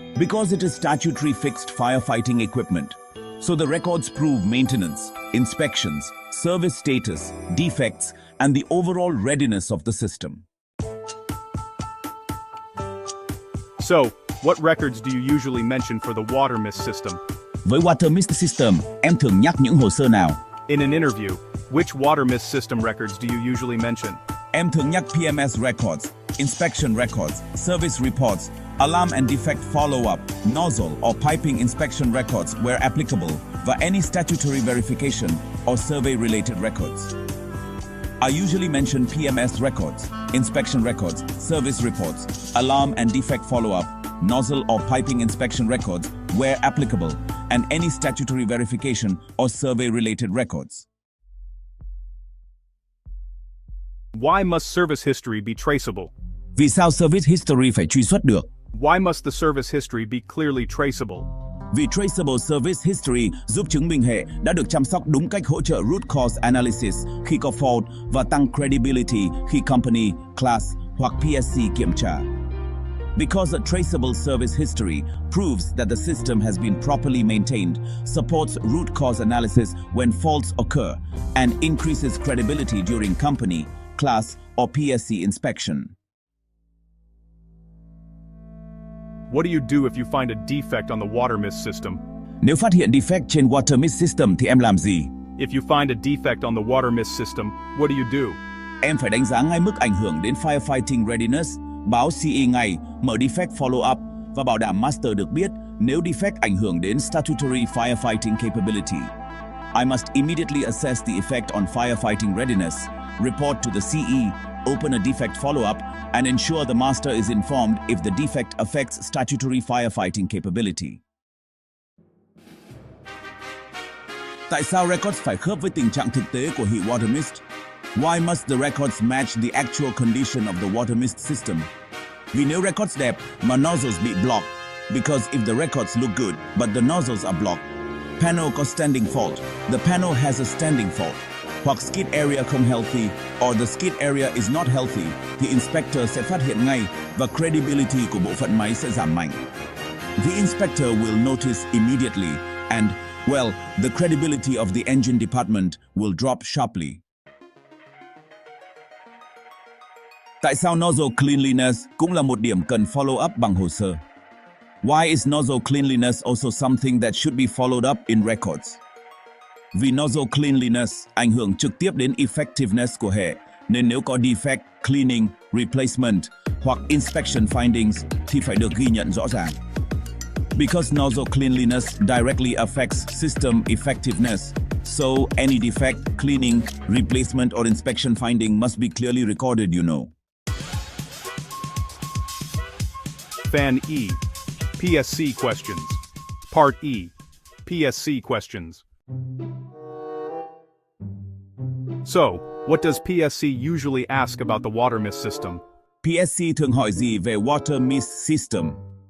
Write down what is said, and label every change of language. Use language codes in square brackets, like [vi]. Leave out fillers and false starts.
[en] Because it is statutory fixed firefighting equipment. So the records prove maintenance, inspections, service status, defects, and the overall readiness of the system. So, what records do you usually mention for the water mist system? [vi] Với water mist system, em thường nhắc những hồ sơ nào? [en] In an interview, which water mist system records do you usually mention? [vi] Em thường nhắc [en] PMS records, inspection records, service reports, alarm and defect follow-up, nozzle or piping inspection records where applicable, và any statutory verification or survey-related records. I usually mention PMS records, inspection records, service reports, alarm and defect follow-up, nozzle or piping inspection records where applicable, and any statutory verification or survey-related records. Why must service history be traceable? [vi] Vì sao service history phải truy xuất được? [en] Why must the service history be clearly traceable? [vi] Vì traceable service history giúp chứng minh hệ đã được chăm sóc đúng cách, hỗ trợ root cause analysis khi có fault và tăng credibility khi company, class hoặc PSC kiểm tra. [en] Because a traceable service history proves that the system has been properly maintained, supports root cause analysis when faults occur, and increases credibility during company, class, or PSC inspection. What do you do if you find a defect on the water mist system? [vi] Nếu phát hiện defect trên water mist system thì em làm gì? [en] If you find a defect on the water mist system, what do you do? [vi] Em phải đánh giá ngay mức ảnh hưởng đến firefighting readiness, báo CE ngay, mở defect follow-up và bảo đảm master được biết nếu defect ảnh hưởng đến statutory firefighting capability. [en] I must immediately assess the effect on firefighting readiness, report to the CE, open a defect follow-up, and ensure the master is informed if the defect affects statutory firefighting capability. [vi] Tại sao records phải khớp với tình trạng thực tế của heat water mist? [en] Why must the records match the actual condition of the water mist system? [vi] Vì nếu records đẹp mà nozzles bị blocked, [en] because if the records look good but the nozzles are blocked, [vi] panel có standing fault, [en] the panel has a standing fault, [vi] hoặc skid area không healthy, [en] or the skid area is not healthy, [vi] thì inspector sẽ phát hiện ngay và credibility của bộ phận máy sẽ giảm mạnh. [en] The inspector will notice immediately and, well, the credibility of the engine department will drop sharply. [vi] Tại sao nozzle cleanliness cũng là một điểm cần follow up bằng hồ sơ? [en] Why is nozzle cleanliness also something that should be followed up in records? [vi] Vì nozzle cleanliness ảnh hưởng trực tiếp đến effectiveness của hệ, nên nếu có defect, cleaning, replacement hoặc inspection findings thì phải được ghi nhận rõ ràng. [en] Because nozzle cleanliness directly affects system effectiveness, so any defect, cleaning, replacement or inspection finding must be clearly recorded, you know. Fan E. PSC questions. Part E. PSC questions. So, what does PSC usually ask about the water mist system? [vi] PSC thường hỏi gì về water mist system?